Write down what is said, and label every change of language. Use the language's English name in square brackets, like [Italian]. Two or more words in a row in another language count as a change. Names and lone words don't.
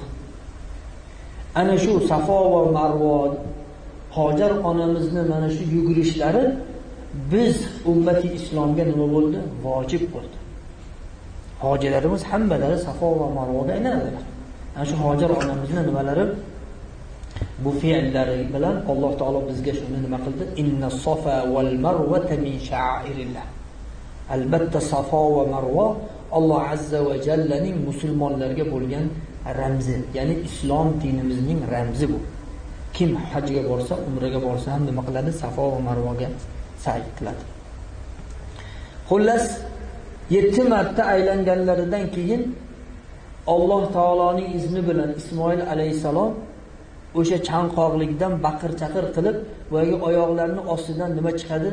[Uzbek] Ana shu Safo va Marvo Hojar onamizni mana shu yugurishlari biz ummati islomga nima bo'ldi? Vojib bo'ldi. Hojilarimiz hammalari Safo va Marvoga aylanadilar. Ana shu Hojar onamizning nimalari bu fe'llari bilan Alloh taolo bizga shuni nima qildi? [Arabic] إن الصفا والمروة من شعائر الله. [Uzbek] Albatta Safo va Marvo Alloh azza va jallaning musulmonlarga bo'lgan ramzi, ya'ni islom dinimizning ramzi bu. Kim hajga borsa, umraga borsa ham nima qiladi? Safo va Marvoga sa'i qiladi. Xullas 7 marta aylanganlaridan keyin Alloh taoloning izni bilan Ismoil alayhisalom o'sha chanqoqlikdan baqir-chaqir qilib, voyga oyoqlarini ostidan nima chiqadi?